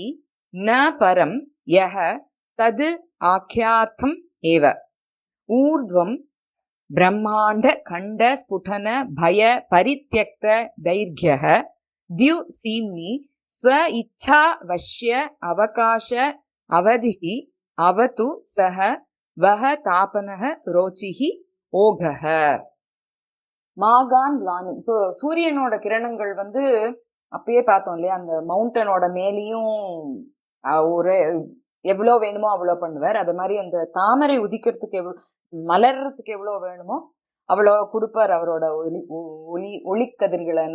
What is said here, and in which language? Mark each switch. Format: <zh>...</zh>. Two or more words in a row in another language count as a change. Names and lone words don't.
<sa>न परं यः तद् आख्यार्थम् एव ऊर्ध्वं ब्रह्माण्ड खण्ड स्फुटन भय परित्यक्त दैर्घ्यः द्युसीम्नि स्व इच्छा वश्य अवकाश अवधिः अवतु सः वह तापनः रोचिः ओघः மாகான் லானி.</sa> <ta>ஸோ சூரியனோட கிரணங்கள் வந்து அப்பயே பார்த்தோம் இல்லையா, அந்த மவுண்டனோட மேலேயும் ஒரு எவ்வளோ வேணுமோ அவ்வளோ பண்ணுவார். அது மாதிரி அந்த தாமரை உதிக்கிறதுக்கு மலர்றதுக்கு எவ்வளோ வேணுமோ அவ்வளோ கொடுப்பார் அவரோட ஒளிக்கதிர்கள்னு.</ta>